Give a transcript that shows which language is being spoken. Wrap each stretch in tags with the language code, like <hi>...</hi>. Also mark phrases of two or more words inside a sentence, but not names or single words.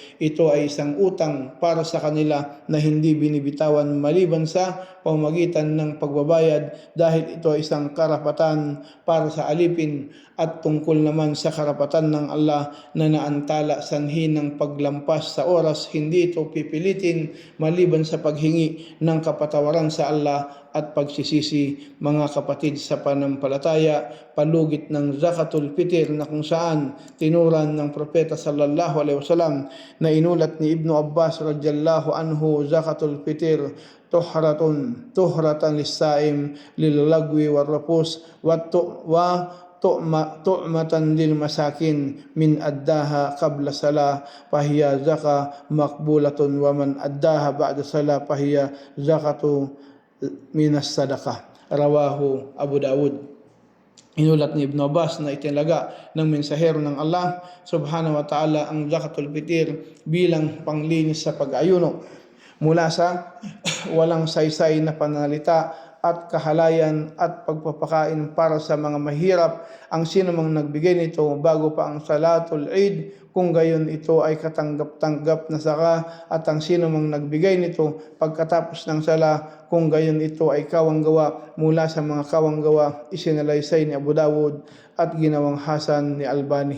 <tl>Ito ay isang utang para sa kanila na hindi binibitawan maliban sa pamamagitan ng pagbabayad, dahil ito ay isang karapatan para sa alipin at tungkol naman sa karapatan ng Allah na naantala sanhi ng paglampas sa oras. Hindi ito pipilitin maliban sa paghingi ng kapatawaran sa Allah at pagsisisi. Mga kapatid sa pananampalataya, palugit ng Zakatul Fitr na kung saan tinuran ng propeta</tl> <ar>صلى الله عليه وسلم</ar> <tl>na inulat ni Ibnu Abbas</tl> <ar>رضي الله عنه زكاة الفطر طهرة للصائم للغو والرفث وطعمة للمساكين من أداها قبل الصلاة فهي زكاة مقبولة ومن أداها بعد الصلاة فهي زكاة من الصدقة. رواه أبو داود.</ar> <tl>Inulat ni Ibn Abbas na itinalaga ng mensahero ng Allah</tl> <ar>سبحانه وتعالى</ar> <tl>ang Zakatul Fitr bilang panglinis sa pag-ayuno mula sa walang saysay na pananalita at kahalayan at pagpapakain para sa mga mahirap. Ang sino mang nagbigay nito bago pa ang</tl> <ar>صلاة العيد,</ar> <tl>kung gayon ito ay katanggap-tanggap na saka, at ang sino mang nagbigay nito pagkatapos ng sala, kung gayon ito ay kawanggawa mula sa mga kawanggawa, isinalaysay ni Abu Dawud at ginawang hasan ni Albani.</tl>